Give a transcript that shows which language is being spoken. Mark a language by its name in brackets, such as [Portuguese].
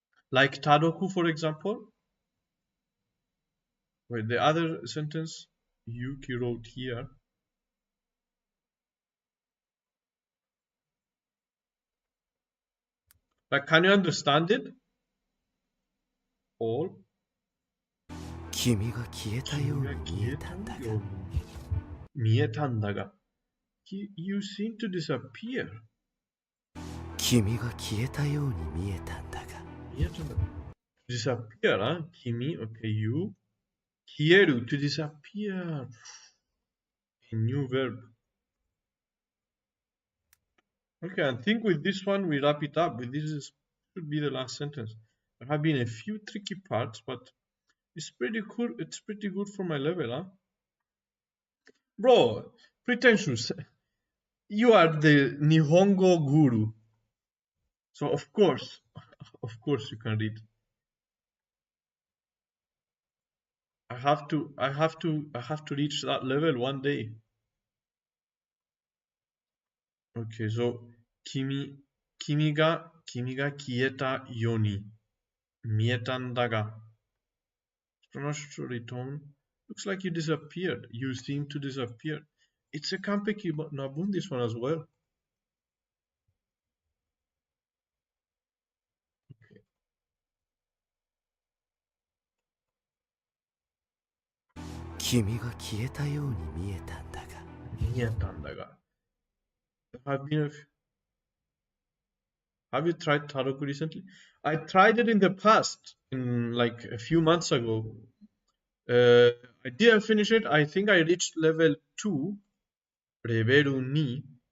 [English] Like Tadoku, for example. Wait, the other sentence Yuki wrote here. Like, can you understand it? All? [Japanese] 君が消えたように見えたんだが。見えたんだが。 [English] You seem to disappear. [Japanese] 君が消えたように見えたんだが。 [English] Disappear, huh? 君, okay, you. 消える, to disappear. A new verb. Okay, I think with this one we wrap it up. This should be the last sentence. There have been a few tricky parts, but it's pretty cool. It's pretty good for my level, huh? Bro, pretentious. You are the Nihongo guru. So of course you can read. I have to reach that level one day. Okay, so [Japanese] 君が消えたように見えたんだが。 [English] Pronunciatory tone. Looks like you disappeared. You seem to disappear. It's a [Japanese] kampeki nabun, [English] this one as well. Okay. [Japanese] 君が消えたように見えたんだが。見えたんだが。 [English] Have you tried Taroku recently? I tried it in the past, in like a few months ago. I didn't finish it. I think I reached level 2, level 2.